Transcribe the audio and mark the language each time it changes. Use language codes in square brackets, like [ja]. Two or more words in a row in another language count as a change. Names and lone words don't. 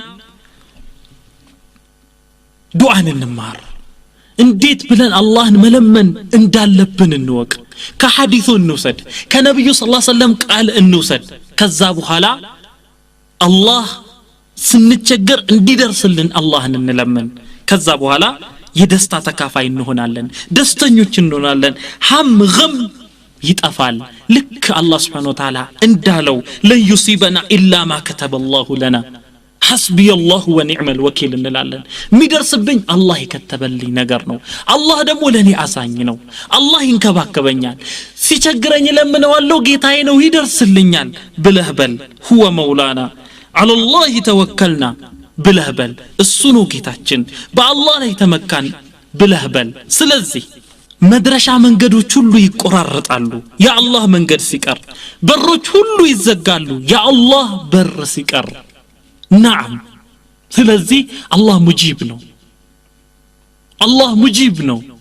[am] ዱዓን እንማር እንዴት ብለን አላህን መለመን እንዳለብን እንወቅ ከሐዲሱ እንውሰድ ከነብዩ [ar] صلى الله عليه وسلم [am] ቃል እንውሰድ ከዛ በኋላ አላህ ስንቸገር እንዲደርስልን አላህን እንለምን ከዛ በኋላ የደስታ ተካፋይ እንሆናለን ደስተኞች እንሆናለን ሐም ገም ይጠፋል ልክ አላህ [ar] سبحانه وتعالى [am] እንዳለው [ar] لن يصيبنا إلا ما كتب الله لنا حسبي الله ونعم الوكيل [am] እንላለን የሚደርስብኝ አላህ የከተበልኝ ነገር ነው አላህ ደግሞ ለኔ አዛኝ ነው አላህ ይንከባከበኛል ሲቸግረኝ ለምነዋለሁ ጌታዬ ነው ይደርስልኛል ብለህ በል [ar] هو مولانا على الله توكلنا [am] ብለህ በል እሱ ነው ጌታችን በአላህ ላይ ተመካን ብለህ በል ስለዚህ መድረሻ መንገዶች ሁሉ ይቆራረጣሉ የአላህ መንገድ ሲቀር በሮች ሁሉ ይዘጋሉ የአላህ በር ሲቀር نعم ስለዚህ አላህ ሙጂብ ነው አላህ ሙጂብ ነው